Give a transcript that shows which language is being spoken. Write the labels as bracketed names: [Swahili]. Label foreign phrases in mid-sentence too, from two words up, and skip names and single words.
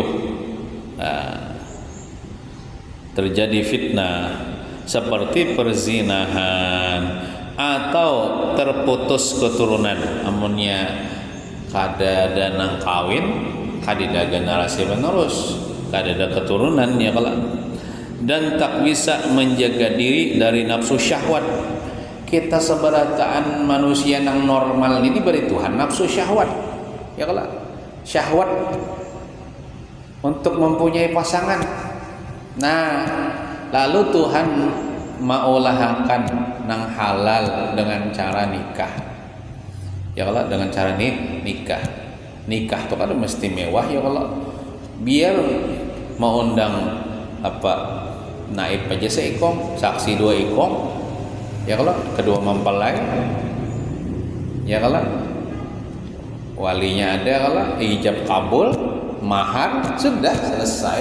[Indonesian] Nah, terjadi fitnah seperti perzinahan atau terputus keturunan. [Banjar] Amunnya kada ada nang kawin, kada ada generasi penerus, kada ada keturunan ya kalau, dan tak bisa menjaga diri dari nafsu syahwat. Kita seberataan manusia yang normal ini beri Tuhan nafsu syahwat ya kalau, syahwat untuk mempunyai pasangan. Nah lalu Tuhan maulahakan nang halal dengan cara nikah ya kalau, dengan cara nikah itu kan mesti mewah ya kalau, biar mau undang naib aja seikong, saksi 2 ikong ya kalau, kedua mempelai ya kalau, walinya ada kalau, ijab kabul, mahar, sudah selesai.